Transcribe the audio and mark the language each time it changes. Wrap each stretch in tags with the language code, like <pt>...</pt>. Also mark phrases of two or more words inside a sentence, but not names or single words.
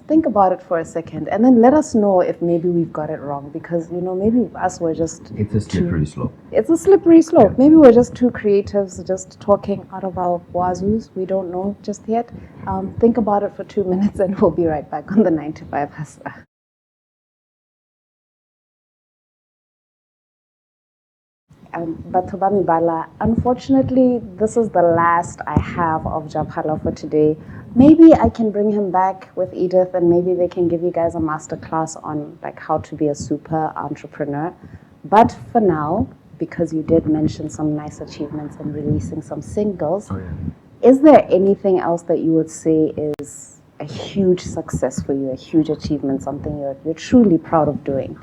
<en>Think about it for a second, and then let us know if maybe we've got it wrong. Because maybe us were just It's a slippery slope. It's a slippery slope. Maybe we're just two creatives just talking out of our wazoos. We don't know just yet. Think about it for 2 minutes, and we'll be right back on the 9 to 5 Hustler.</en> <tn>Batho ba Mebala,</tn> <en>unfortunately, this is the last I have of Japhala for today. Maybe I can bring him back with Edith, and maybe they can give you guys a masterclass on like how to be a super entrepreneur. But for now, because you did mention some nice achievements in releasing some singles, is there anything else that you would say is a huge success for you, a huge achievement, something you're truly proud of doing?</en>